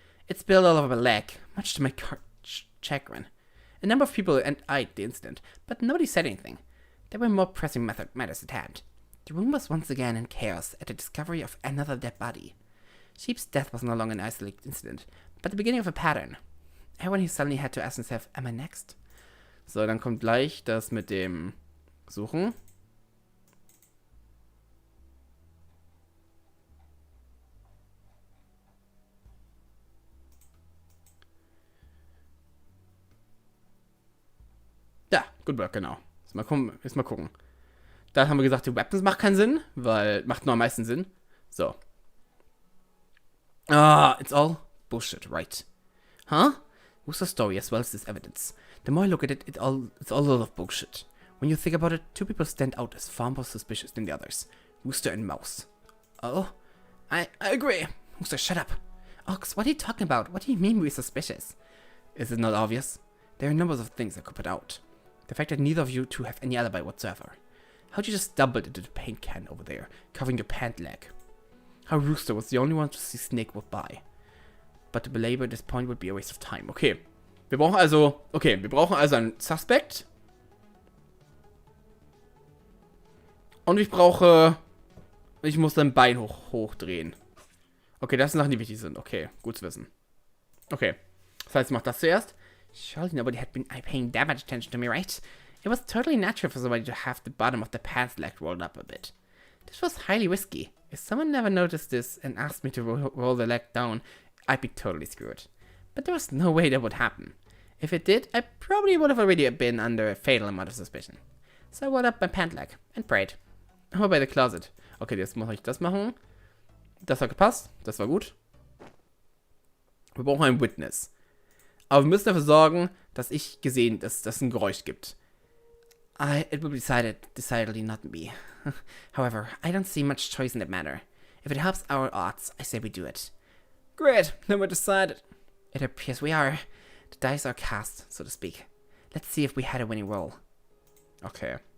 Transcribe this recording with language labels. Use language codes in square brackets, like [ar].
[en] It spilled all over my leg, much to my chagrin. A number of people eyed the incident, but nobody said anything. There were more pressing matters at hand. The room was once again in chaos at the discovery of another dead body. Sheep's death was no longer an isolated incident, but the beginning of a pattern. Everyone he suddenly had to ask himself, am I next? [de] So, dann kommt gleich das mit dem Suchen. Ja, [en] good work, [de] genau. Jetzt mal gucken. Da haben wir gesagt, die Weapons macht keinen Sinn, weil macht nur am meisten Sinn. [en] So. It's all bullshit, right? Huh? What's the story as well as this evidence? The more I look at it, it's all a lot of bullshit. When you think about it, two people stand out as far more suspicious than the others. Rooster and Mouse. Oh, I agree. Rooster, shut up. Ox, what are you talking about? What do you mean we're suspicious? Is it not obvious? There are numbers of things I could put out. The fact that neither of you two have any alibi whatsoever. How'd you just stumble into the paint can over there, covering your pant leg? How Rooster was the only one to see Snake walk by. But to belabor this point would be a waste of time. Okay. [de] Wir brauchen also einen Suspect. Und ich muss sein Bein hochdrehen. Okay, das sind Sachen, die wichtig sind. Okay, gut zu wissen. Okay. Das heißt, ich mach das zuerst. [en] Surely nobody had been paying that much attention to me, right? It was totally natural for somebody to have the bottom of the pants leg rolled up a bit. This was highly risky. If someone never noticed this and asked me to roll the leg down, I'd be totally screwed. But there was no way that would happen. If it did, I probably would have already been under a fatal amount of suspicion. So I rolled up my pant leg and prayed. [de] Aber bei the closet. Okay, jetzt muss ich das machen. Das hat gepasst. Das war gut. Wir brauchen einen Witness. Aber wir müssen dafür sorgen, dass es ein Geräusch gibt. [en] It will be decidedly not me. However, I don't see much choice in that matter. If it helps our odds, I say we do it. Great, then we're decided. It appears we are. The dice are cast, so to speak. Let's see if we had a winning roll. Okay.